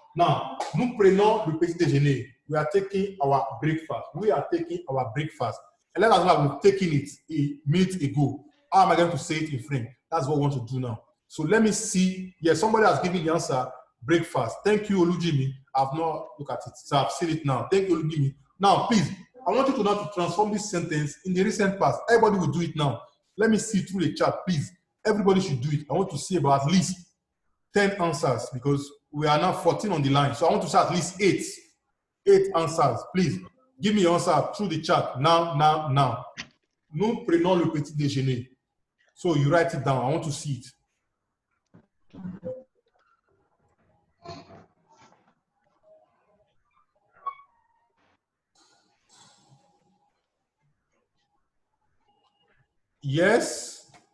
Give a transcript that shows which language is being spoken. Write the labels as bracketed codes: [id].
[fr] Now, nous prenons le petit déjeuner. [en] We are taking our breakfast. We are taking our breakfast. And let us know we've taken it a minute ago. How am I going to say it in French? That's what we want to do now. So let me see. Yes, somebody has given the answer. Breakfast. Thank you, Olujimi. I've not looked at it. So I've seen it now. Thank you, Olujimi. Now, please, I want you to now to transform this sentence in the recent past. Everybody will do it now. Let me see through the chat, please. Everybody should do it. I want to see about at least 10 answers because we are now 14 on the line. So I want to say at least 8 answers. Please, give me your answer through the chat. Now. [fr] Nous prenons le petit déjeuner. [en] So you write it down. I want to see it. Yes.